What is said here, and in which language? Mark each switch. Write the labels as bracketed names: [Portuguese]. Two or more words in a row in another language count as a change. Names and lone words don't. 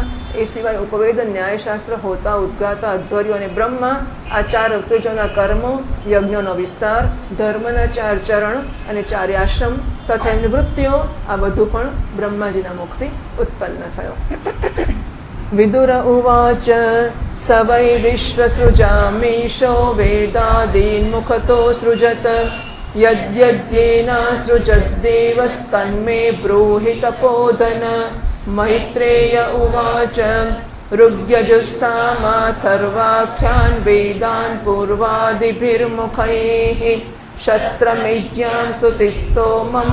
[Gujarati] એ સિવાય ઉપવેદ, ન્યાયશાસ્ત્ર, હોતા, ઉદ્ગાતા, અધ્વર્યો અને બ્રહ્મા, આ 4 અવતેજોના કર્મો, યજ્ઞોનો વિસ્તાર, ધર્મના 4 ચરણ અને 4 આશ્રમ તથા એમની વૃત્તિઓ, આ બધું પણ બ્રહ્માજીના મુખથી ઉત્પન્ન થયો. [Sanskrit] विदुर उवाच स वै विश्वसृजामीशो वेदादीन्मुखतो सृजत यद्यद्येनासृजद्देवस्तन्मे ब्रूहि तपोधन। मैत्रेय उवाच ऋग्यजुस्सामाथर्वाख्यान् वेदान् पूर्वादिभिर्मुखैः शस्त्रमेज्ञां स्तुतिस्तोमं